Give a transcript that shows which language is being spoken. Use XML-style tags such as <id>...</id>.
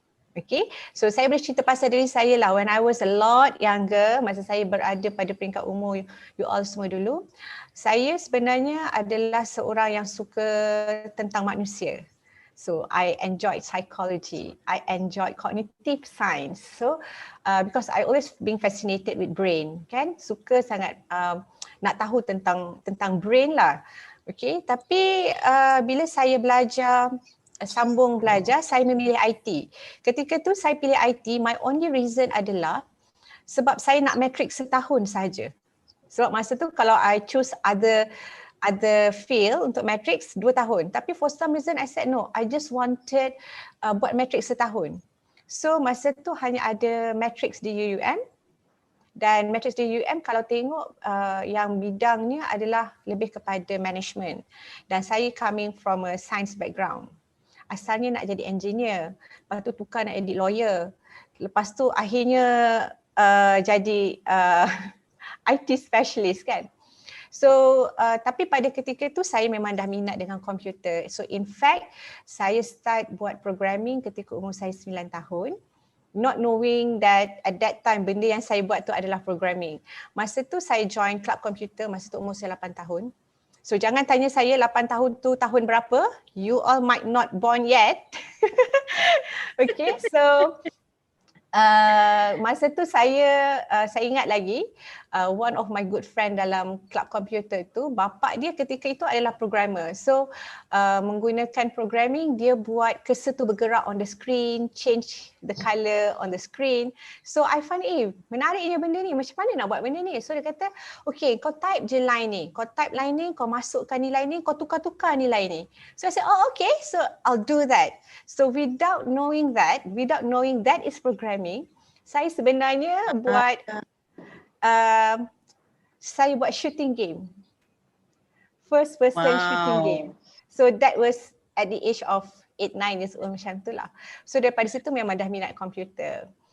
<ms>Okay, so saya boleh cerita pasal diri saya lah.</ms> <en>When I was a lot younger,</en> <ms>masa saya berada pada peringkat umur you all semua dulu, saya sebenarnya adalah seorang yang suka tentang manusia.</ms> <en>So I enjoyed psychology, I enjoyed cognitive science. So because I always been fascinated with brain, kan?</en> <ms>Suka sangat nak tahu tentang brain lah. Okay, tapi bila saya sambung belajar, saya memilih IT. Ketika tu saya pilih IT,</ms> <en>my only reason</en> <ms>adalah sebab saya nak matrik setahun sahaja. Sebab masa tu kalau</ms> <en>I choose other field</en> <ms>untuk matrix 2 tahun.</ms> <en>Tapi for some reason I said no, I just wanted</en> <ms>buat matrix setahun. So masa tu hanya ada matrix di UUM, dan matrix di UUM kalau tengok yang bidangnya adalah lebih kepada management. Dan saya</ms> <en>coming from a science background.</en> <ms>Asalnya nak jadi engineer, lepas tu tukar nak jadi lawyer. Lepas tu akhirnya jadi IT specialist kan. So tapi pada ketika tu saya memang dah minat dengan komputer. So in fact saya start buat programming ketika umur saya 9 tahun.</ms> <en>Not knowing that at that time</en> <ms>benda yang saya buat tu adalah programming. Masa tu saya join club komputer masa tu umur saya 8 tahun. So jangan tanya saya 8 tahun tu tahun berapa.</ms> <en>You all might not born yet.</en> <ms>Okay, so masa tu saya ingat lagi</ms> <en>one of my good friend</en> <ms>dalam club komputer tu, bapa dia ketika itu adalah programmer.</ms> <en>So</en> <ms>menggunakan programming, dia buat cursor tu bergerak</ms> <en>on the screen, change the colour on the screen. So I find</en> <ms>menariknya benda ni, macam mana nak buat benda ni. So dia kata, okay kau type je line ni, kau type line ni, kau masukkan nilai ni, kau tukar-tukar nilai ni.</ms> <en>So I said, oh okay, so I'll do that. So without knowing that is programming,</en> <ms>saya sebenarnya buat saya buat</ms> <en>shooting game. First person shooting game. So that was at the age of 8-9 years old</en> <ms>macam tu lah. So daripada situ memang dah minat komputer.</ms>